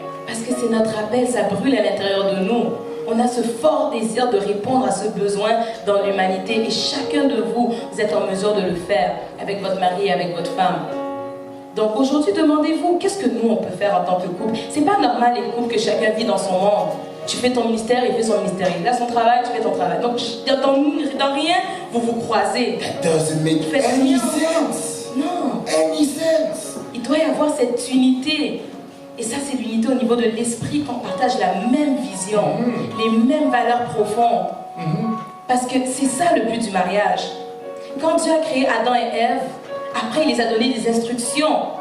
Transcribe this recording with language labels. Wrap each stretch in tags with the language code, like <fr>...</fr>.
<fr>Parce que c'est notre appel, ça brûle à l'intérieur de nous. On a ce fort désir de répondre à ce besoin dans l'humanité et chacun de vous, vous êtes en mesure de le faire avec votre mari et avec votre femme. Donc aujourd'hui, demandez-vous, qu'est-ce que nous on peut faire en tant que couple? C'est pas normal les couples que chacun vit dans son monde. Tu fais ton ministère, il fait son ministère. Il a son travail, tu fais ton travail. Donc dans rien, vous vous croisez.</fr> <en>That doesn't make any sense.</en> <fr>Non.</fr> <en>Any sense.</en> <fr>Il doit y avoir cette unité. Et ça, c'est l'unité au niveau de l'esprit, qu'on partage la même vision, les mêmes valeurs profondes. Parce que c'est ça le but du mariage. Quand Dieu a créé Adam et Ève, après il les a donné des instructions.</fr>